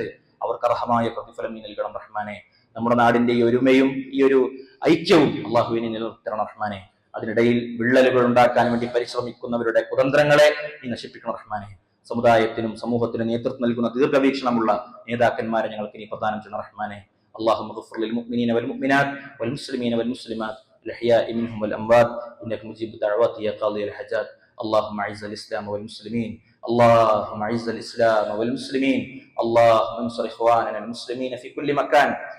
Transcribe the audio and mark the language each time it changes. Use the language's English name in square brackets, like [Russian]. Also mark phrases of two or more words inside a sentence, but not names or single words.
[Malayalam] അവർക്ക് അർഹമായ പ്രതിഫലം നീ നൽകണം റഹ്മാനെ. നമ്മുടെ നാടിന്റെ ഈ ഒരുമയും ഈ ഒരു ഐക്യവും അള്ളാഹുവിനെ നിലനിർത്തണം റഹ്മാനെ. അതിനിടയിൽ വിള്ളലുകൾ ഉണ്ടാക്കാൻ വേണ്ടി പരിശ്രമിക്കുന്നവരുടെ കുതന്ത്രങ്ങളെ നീ നശിപ്പിക്കണം റഹ്മാനെ. സമുദായത്തിനും സമൂഹത്തിനും നേതൃത്വം നൽകുന്ന ദീർഘവീക്ഷണമുള്ള നേതാക്കന്മാരെ ഞങ്ങൾക്ക് നീ പ്രദാനം ചെയ്യണം റഹ്മാനെ. [Arabic] اللهم اغفر للمؤمنين والمؤمنات والمسلمين والمسلمات الأحياء منهم والأموات إنك مجيب الدعوات يا قاضي الحاجات. اللهم أعز الإسلام والمسلمين. اللهم أعز الإسلام والمسلمين. اللهم انصر إخواننا المسلمين في كل مكان.